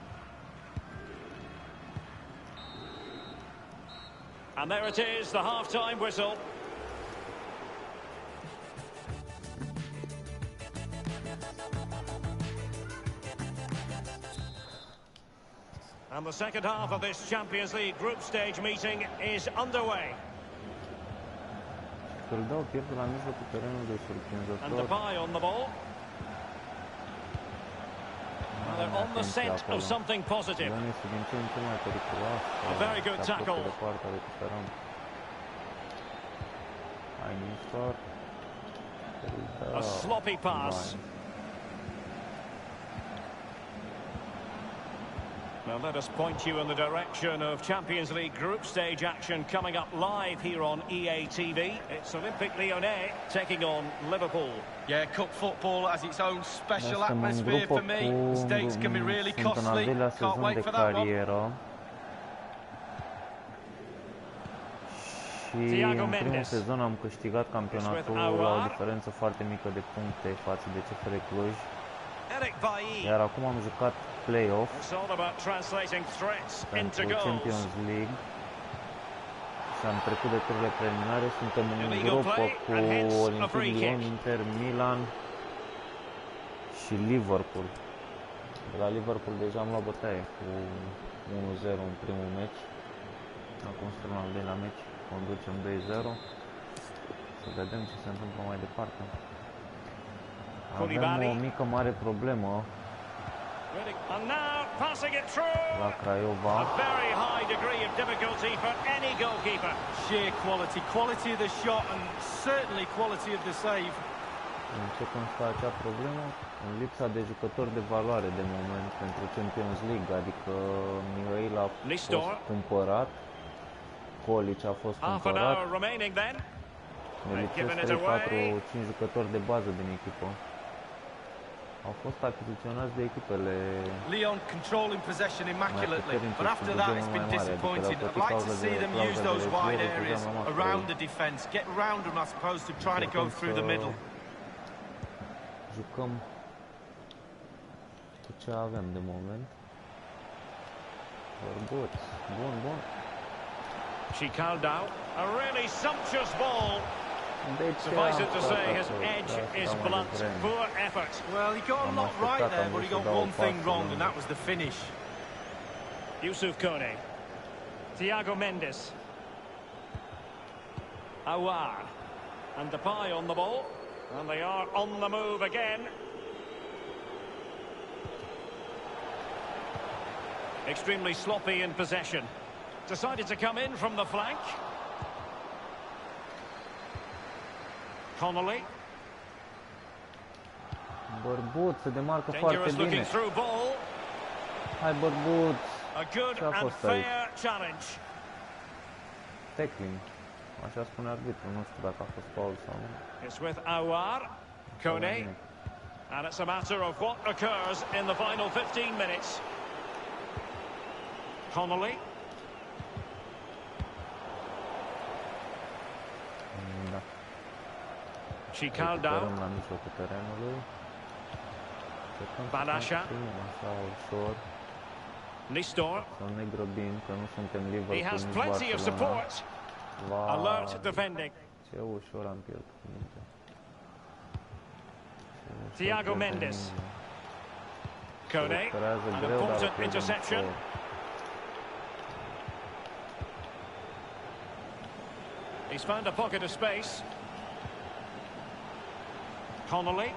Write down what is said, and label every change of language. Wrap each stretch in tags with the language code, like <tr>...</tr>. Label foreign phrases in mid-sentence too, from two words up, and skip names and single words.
<en>And there it is, the half-time whistle. And the second half of this Champions League group stage meeting is underway.</en> <ro>Îl dau pierdul la mijlocul terenului</ro> <en>And</en> <ro>surprinzător.</ro> <en>Depay on the ball. Well, they're on the scent of something positive.</en> <ro>Lyon este din ce în ce mai periculos.</ro> <en>A very good</en> <ro>Se apropie</ro> <en>tackle.</en> <ro>de poartă, recuperăm. Hai Nistor.</ro> <en>A sloppy pass. Well, let us point you in the direction of Champions League group stage action coming up live here on EA TV. It's Olympic Lyonnais taking on Liverpool. Yeah, cup football has its own special</en> <ro>Suntem în</ro> <en>atmosphere</en> <ro>grupă</ro> <en>for me. The stakes can be really</en> <ro>sunt în al</ro> <en>costly.</en> <ro>doilea</ro> <en>Can't</en> <ro>sezon</ro> <en>wait</en> <ro>de</ro> <en>for that one.</en> <ro>carieră. Și</ro> <en>Thiago</en> <ro>în primul</ro> <en>Mendes.</en> <ro>sezon am câștigat campionatul la o diferență foarte mică de puncte față de CFR Cluj.</ro> <en>Eric Bailly.</en> <ro>Iar acum am jucat play-off</ro> <en>It's all about translating threats into</en> <ro>pentru</ro> <en>goals.</en> <ro>Champions League și am trecut de tururile preliminare. Suntem în</ro> <en>Illegal</en> <ro>grupă</ro> <en>play</en> <ro>cu</ro> <en>and hence a</en> <ro>Olympic</ro> <en>free</en> <ro>Lyon,</ro> <en>kick.</en> <ro>Inter, Milan și Liverpool. De la Liverpool deja am luat bătaie cu 1-0 în primul meci. Acum suntem al doilea meci, conducem 2-0. Să vedem ce se întâmplă mai departe. Avem o mică mare problemă</ro> <en>And now passing it through.</en> <ro>la Craiova.</ro> <en>A very high degree of difficulty for any goalkeeper. Sheer quality of the shot and certainly quality of the save.</en> <ro>În ce constă acea problemă? În lipsa de jucători de valoare de moment pentru Champions League, adică Mihail a fost cumpărat, Kolic a fost</ro> <en>Half an</en> <ro>cumpărat,</ro> <en>hour remaining then.</en> <ro>ne lipsesc 3-4-5 jucători de bază din echipă. Au fost achiziționați de echipele</ro> <en>Lyon controlling possession immaculately, but after that it's been disappointing. I'd like to see them use those wide areas around the defence, get round them as opposed to trying to go through the middle.</en> <ro>Jucăm cu ce avem de moment. Bărbuț, bun.</ro> <en>She called out. A really sumptuous ball. Suffice it to say, his edge is blunt. Poor effort. Well, he got a lot right there, but he got one thing wrong, and that was the finish. Yusuf Kone. Thiago Mendes. Awar. And Depay on the ball. And they are on the move again. Extremely sloppy in possession. Decided to come in from the flank. Connolly.</en> <ro>Bărbut, se demarcă foarte</ro> <en>Dangerous</en> <ro>bine.</ro> <en>looking through ball.</en> <ro>Hai, bărbut.</ro> <en>A good</en> <ro>Ce a</ro> <en>and</en> <ro>fost aici?</ro> <en>fair challenge. Tackling.</en> <ro>Așa spune arbitru, nu știu dacă a fost foul sau nu.</ro> <en>It's with Awar. Kone. And it's a matter of what occurs in the final 15 minutes. Connolly.</en> <ro>Da. Chicaldau. Recuperăm la mijlocul terenului. Balasha. Așa ușor. Nistor. Să ne grăbim, că nu suntem Liverpool,</ro> <en>He has</en> <ro>nici</ro> <en>plenty of</en> <ro>Barcelona.</ro> <en>support.</en> <ro>Vai,</ro> <en>Alert defending.</en> <ro>ce ușor am pierdut minte.</ro> <en>Thiago Mendes. Kone. An important interception. He's found a pocket of space. Connolly.</en>